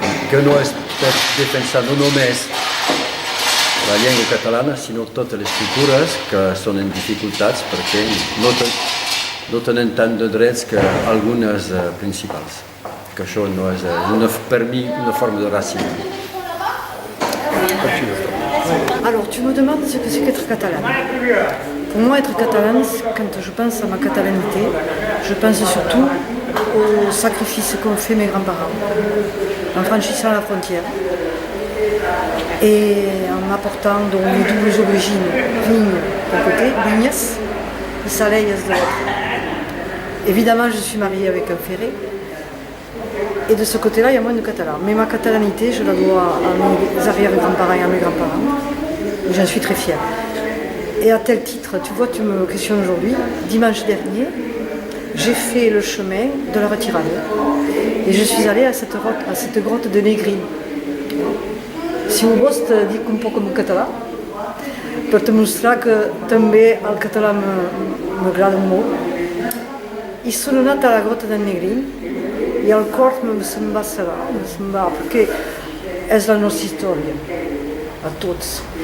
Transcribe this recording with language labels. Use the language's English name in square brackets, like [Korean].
[Catalan] Que no és per defensar no només la llengua catalana, sinó totes les cultures que són en dificultats perquè no tenen tant de drets que algunes principals. Que això no és, per mi, una forma de racisme. [French] Alors, tu me demandes ce que c'est qu'être catalane. Pour moi, être catalane, quand je pense à ma catalanité, je pense surtout aux sacrifices qu'ont fait mes grands-parents en franchissant la frontière et en apportant donc les doubles origines, vignes d'un côté, vignes, Salelles de l'autre. Évidemment, je suis mariée avec un ferré. Et de ce côté-là, il y a moins de catalans. Mais ma catalanité, je la dois à mes arrière-grands-parents et à mes grands-parents. Et j'en suis très fière. Et à tel titre, tu vois, tu me questionnes aujourd'hui. Dimanche dernier, j'ai fait le chemin de la retirade. Et je suis allée à cette grotte de Negri. [Catalan] Si ho vols, te dic un poc en català, per demostrar que també el català m'agrada molt. I sono anata alla grotta del Negrin i el cor se'm va serrar, perquè és la nostra història, a tots.